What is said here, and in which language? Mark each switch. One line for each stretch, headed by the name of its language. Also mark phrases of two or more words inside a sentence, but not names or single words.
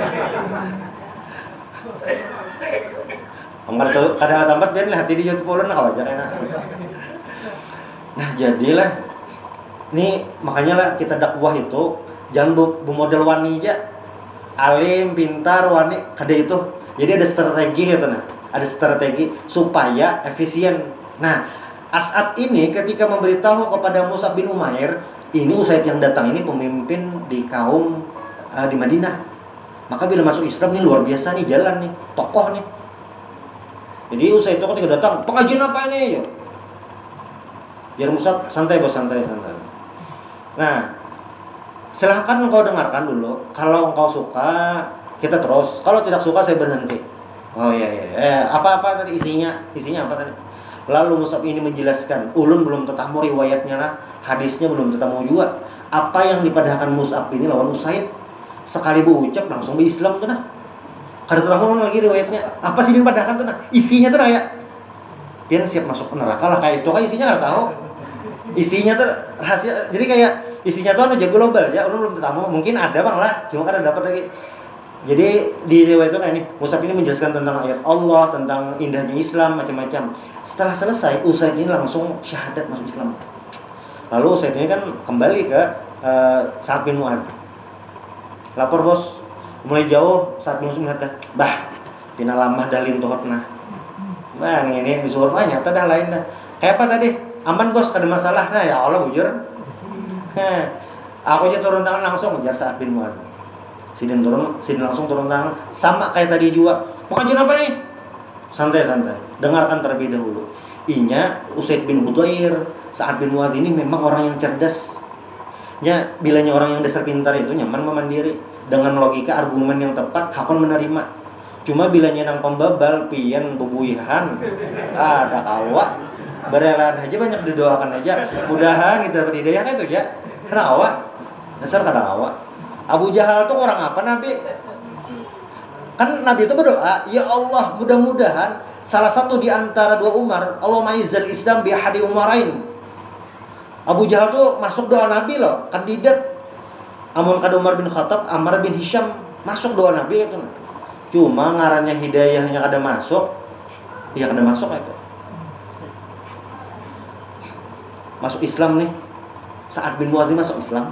Banjar: Kadang sambat biar hati di YouTube ulun aja enak. Nah jadilah, nih makanya lah kita dakwah itu jangan bermodel wani aja, alim, pintar, wani, kada itu.
Indonesian: Jadi ada strategi gitu nah, ada strategi supaya efisien. Nah As'ad ini ketika memberitahu kepada Mus'ab bin Umair, ini Usaid yang datang ini pemimpin di kaum di Madinah. Maka bila masuk Islam nih luar biasa nih, jalan nih, tokoh nih. Jadi Usaid itu ketika datang, pengajian apa ini? Biar Mus'ab santai bos, santai. Nah, silahkan engkau dengarkan dulu. Kalau engkau suka, kita terus. Kalau tidak suka, saya berhenti. Oh iya. Apa tadi isinya? Isinya apa tadi?
Banjar: Lalu Mus'ab ini menjelaskan, ulun belum tetamu riwayatnya lah, hadisnya belum tetamu juga. Apa yang dipadahkan Mus'ab ini lawan Usaid? Sekali berucap langsung berislam tuh nah. Kada tetamu lagi riwayatnya. Apa sih yang dipadahkan tuh nah?
Indonesian: Isinya tuh ya. Dia siap masuk neraka lah kayak itu kan isinya nggak tahu. Isinya tuh rahasia. Jadi kayak isinya tuh jago global ya.
Banjar: Ulun belum tetamu. Mungkin ada bang lah, cuma kada dapat lagi. Jadi di riwayat itu kayak ini, Mus'ab ini menjelaskan tentang ayat Allah, tentang indahnya Islam, macam-macam.
Indonesian: Setelah selesai, Usaid ini langsung syahadat masuk Islam. Lalu Usaid ini kan kembali ke Sa'ad bin Mu'adz.
Banjar: Lapor bos, mulai jauh Sa'ad bin Mu'adz melihat, bah, pina lamah dalin tuhot nah.
Indonesian: Bang ini disuruh nyata dah lain dah.
Banjar: Kayak apa tadi? Aman bos, kada masalah. Nah ya Allah bujur. Aku aja turun tangan langsung ujar Sa'ad bin Mu'adz. Sidin langsung turun tangan.
Indonesian: Sama kayak tadi juga. Pengajian apa nih? Santai. Dengarkan terlebih dahulu.
Banjar: Inya Usaid bin Hudayr, Sa'ad bin Mu'adz ini memang orang yang cerdas. Ya, bilanya orang yang dasar pintar itu nyaman memandiri.
Indonesian: Dengan logika argumen yang tepat,
Banjar: hakon menerima. Cuma bilanya nang pembabal, pian, bebuihan, ada awak.
Indonesian: Berelaan aja banyak didoakan aja. Mudahan kita dapat hidayah kan itu ya.
Banjar: Karena awak. Dasar kada awak.
Indonesian: Abu Jahal tuh orang apa Nabi? Kan Nabi itu berdoa, ya Allah mudah-mudahan salah satu di antara dua Umar,
Arabic: اللهم أعز الإسلام بأحد العمرين.
Indonesian: Abu Jahal tuh masuk doa Nabi loh, kandidat.
Banjar: Amun kada Umar bin Khattab, Ammar bin Hisham masuk doa Nabi itu. Cuma ngarannya hidayahnya kada masuk, ya kada masuk itu.
Indonesian: Masuk Islam nih, Sa'ad bin Mu'adz masuk Islam.